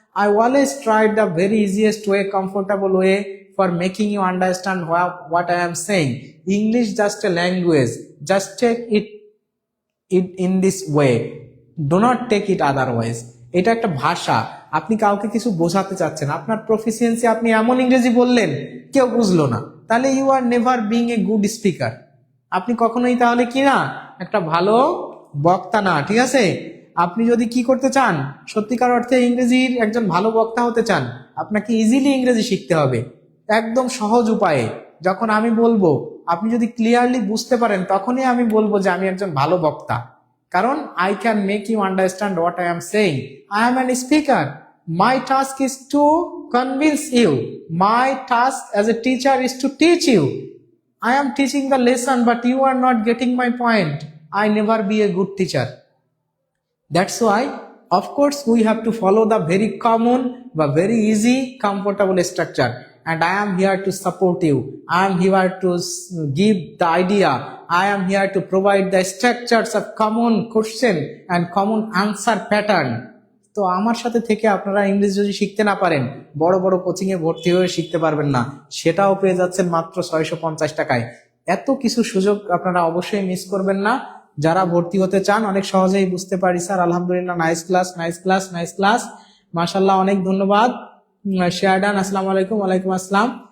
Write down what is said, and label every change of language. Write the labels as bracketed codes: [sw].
[en] I always tried the very easiest way, comfortable way for making you understand what I am saying. English just a language, just take it in this way, do not take it otherwise. [bn] এটা একটা ভাষা, আপনি কাউকে কিছু বোঝাতে চাচ্ছেন, আপনার proficiency, আপনি এমন ইংরেজি বললেন কেউ বুঝলো না, তাহলে [en] You are never being a good speaker. [bn] আপনি কখনোই তাহলে কি না, একটা ভালো বক্তা না। ঠিক আছে, আপনি যদি কি করতে চান, সত্যিকার অর্থে ইংরেজির একজন ভালো বক্তা হতে চান, আপনাকে ইজিলি ইংরেজি শিখতে হবে, একদম সহজ উপায়ে। যখন আমি বলবো আপনি যদি ক্লিয়ারলি বুঝতে পারেন, তখনই আমি বলবো যে আমি একজন ভালো বক্তা, কারণ [en] I can make you understand what I am saying. I am an speaker, my task is to convince you, my task as a teacher is to teach you. I am teaching the lesson, but you are not getting my point. I never be a good teacher. That's why, of course, we have to follow the very common, but very easy, comfortable structure. And I am here to support you. I am here to give the idea. I am here to provide the structures of common question and common answer pattern. [bn] তো আমার সাথে থেকে আপনারা ইংরেজি যদি শিখতে না পারেন, বড় বড় কোচিং এ ভর্তি হয়ে শিখতে পারবেন না, সেটাও পেয়ে যাচ্ছেন মাত্র 650 টাকায়। এত কিছু সুযোগ আপনারা অবশ্যই মিস করবেন না। যারা ভর্তি হতে চান, অনেক সহজেই বুঝতে পারি স্যার, আলহামদুলিল্লাহ, নাইস ক্লাস, মাশাআল্লাহ, অনেক ধন্যবাদ। Share done. আসসালামু আলাইকুম। ওয়ালাইকুম আসসালাম।